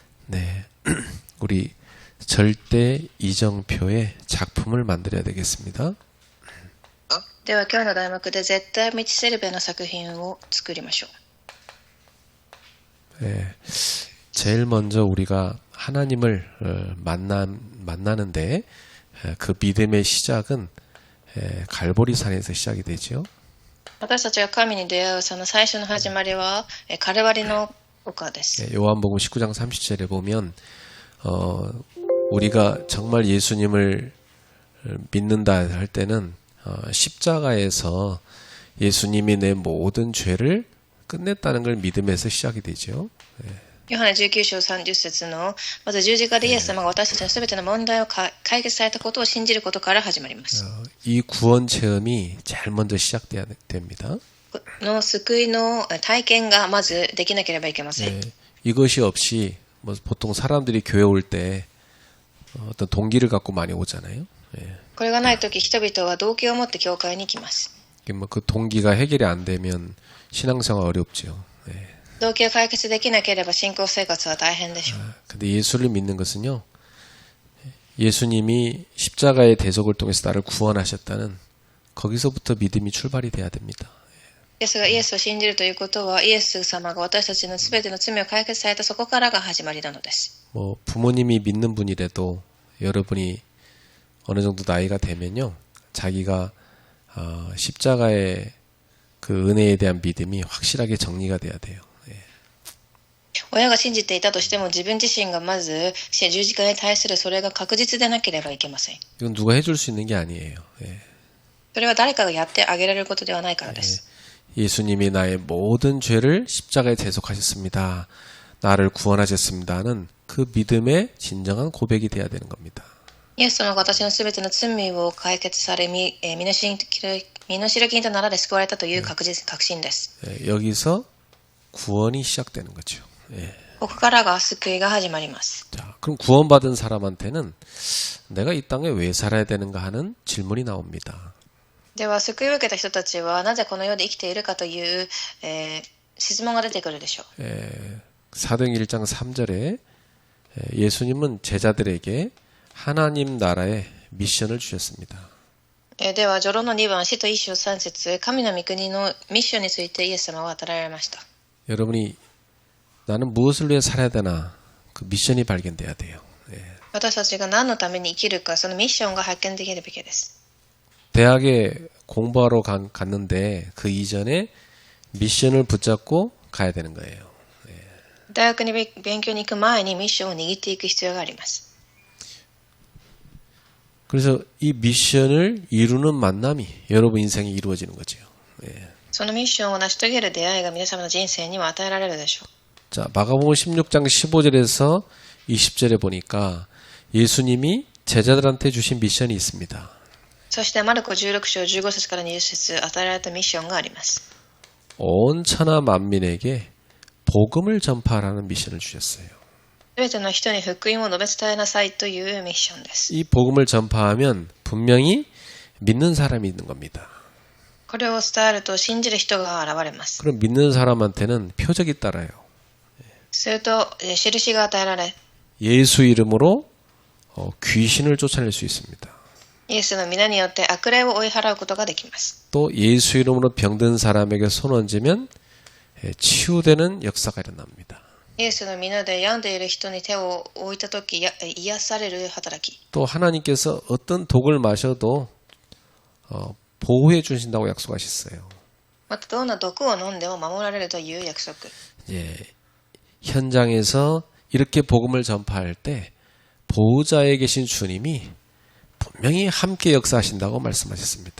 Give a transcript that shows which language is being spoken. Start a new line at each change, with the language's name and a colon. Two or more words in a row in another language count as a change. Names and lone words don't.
Korean: 네, 우리 절대 이정표의 작품을 만들어야 되겠습니다.
Japanese: では今日の題目で絶対道しるべの作品を作りましょう。
Korean: 네, 제일 먼저 우리가 하나님을 만나는데 그 믿음의 시작은 갈보리산에서 시작이 되죠.
Japanese: 私たちが神に出会うその最初の始まりはカルバリの丘です。
Korean: 요한복음 19장 30절에 보면 우리가 정말 예수님을 믿는다 할 때는 십자가에서 예수님이 내 모든 죄를 끝냈다는 걸 믿음에서 시작이 되죠.
Japanese: ヨハネ19章30節のまず十字架でイエス様が私たちのすべての問題を解決されたことを信じることから始まります。
Korean: 이 구원 체험이 제일 먼저 시작돼야 됩니다.
Japanese: の救いの体験がまずできなければいけません。
Korean: 이것이 없이 뭐 보통 사람들이 교회 올 때 어떤 동기를 갖고 많이 오잖아요.
Japanese: これがないとき人々は動機を持って教会に来ます。
Korean: 뭐 그 동기가 해결이 안 되면 신앙생활 어렵죠.
Japanese: 動機が解決できなければ信仰生活は大変でしょう。
Korean: 근데 예수를 믿는 것은요. 예수님이 십자가의 대속을 통해서 나를 구원하셨다는 거기서부터 믿음이 출발이 돼야 됩니다.
Japanese: イエスがイエスを信じるということはイエス様が私たちのすべての罪を解決されたそこからが始まりなのです。
Korean: 뭐 부모님이 믿는 분이라도 여러분이 어느 정도 나이가 되면요. 자기가 십자가의 그 은혜에 대한 믿음이 확실하게 정리가 돼야 돼요.
Japanese: 親が信じていたとしても自分自身がまず十字架に対するそれが確実でなければいけません。
Korean: 이건 누가 해줄 수 있는 게 아니에요.
Japanese: それは誰かがやってあげられることではないからです。
Korean: 예수님이 나의 모든 죄를 십자가에 대속하셨습니다. 나를 구원하셨습니다는 그 믿음의 진정한 고백이 돼야 되는 겁니다.
Japanese: イエス様が私のすべての罪を解決され身の代金となられ救われたという確信です。
Korean: 여기서 구원이 시작되는 거죠.
Japanese: ここからが救いが始まります。
Korean: 자, 그럼 구원받은 사람한테는 내가 이 땅에 왜 살아야 되는가 하는 질문이 나옵니다.
Japanese: では救いを受けた人たちはなぜこの世で生きているかという、質問が出てくるでしょう。
Korean: 사도행 1장 3절에 예수님은 제자들에게 하나님 나라의 미션을 주셨습니다.
Japanese: では序論の2番使徒1章3節神の御国のミッションについてイエス様は語られました。
Korean: 여러분이 나는 무엇을 위해 살아야 되나 그 미션이 발견돼야 돼요.
Japanese: 私たちが何のために生きるかそのミッションが発見できるべきです。
Korean: 대학에 공부하러 갔는데 그 이전에 미션을 붙잡고 가야 되는 거예요.
Japanese: 大学に勉強に行く前にミッションを握っていく必要があります。
Korean: 그래서 이 미션을 이루는 만남이 여러분 인생에 이루어지는 거죠.
Japanese: そのミッションを成し遂げる出会いが皆様の人生にも与えられるでしょう。
Korean: 자, 마가복음 16장 15절에서 20절에 보니까 예수님이 제자들한테 주신 미션이 있습니다.
Japanese: そしてマルコ16章15節から20節与えられたミッションがあります。
Korean: 온 천하 만민에게 복음을 전파하라는 미션을 주셨어요.
Japanese: すべての人に福音を述べ伝えなさいというミッションです。
Korean: 이 복음을 전파하면 분명히 믿는 사람이 있는 겁니다.
Japanese: これを伝えると信じる人が現れます。
Korean: 그럼 믿는 사람한테는 표적이 따라요.
Japanese: すると印が与えられ
Korean: 예수 이름으로 귀신을 쫓아낼 수 있습니다.
Japanese: イエスの皆によって悪霊を追い払うことができます。
Korean: 또 예수 이름으로 병든 사람에게 손 얹으면 치유되는 역사가 일어납니다.
Japanese: イエスの皆で病んでいる人に手を置いたとき癒される働き。
Korean: 또 하나님께서 어떤 독을 마셔도 보호해 주신다고 약속하셨어요.
Japanese: またどんな毒を飲んでも守られるという約束。
Korean: 현장에서 이렇게 복음을 전파할 때 보호자에 계신 주님이 분명히 함께 역사하신다고 말씀하셨습니다.